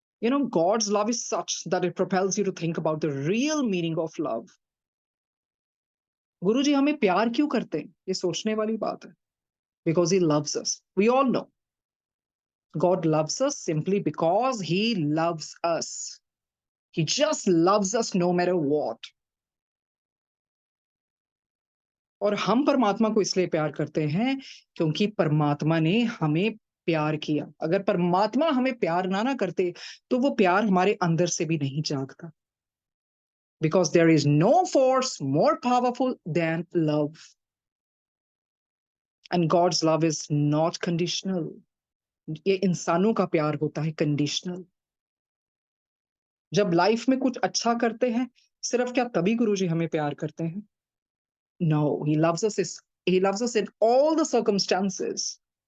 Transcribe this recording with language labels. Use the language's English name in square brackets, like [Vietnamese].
[English] God's love is such that it propels you to think about the real meaning of love. [Hindi] गुरु जी हमें प्यार क्यों करते हैं, ये सोचने वाली बात है. [English] Because he loves us. We all know God loves us simply because he loves us. He just loves us no matter what. [Hindi] और हम परमात्मा को इसलिए प्यार करते हैं क्योंकि परमात्मा ने हमें प्यार किया. अगर परमात्मा हमें प्यार ना करते तो वो प्यार हमारे अंदर से भी नहीं जागता. [English] Because there is no force more powerful than love. And God's love is not conditional. [Hindi] ये इंसानों का प्यार होता है कंडीशनल. जब लाइफ में कुछ अच्छा करते हैं सिर्फ क्या तभी गुरुजी हमें प्यार करते हैं? [English] No, he loves us in all the circumstances.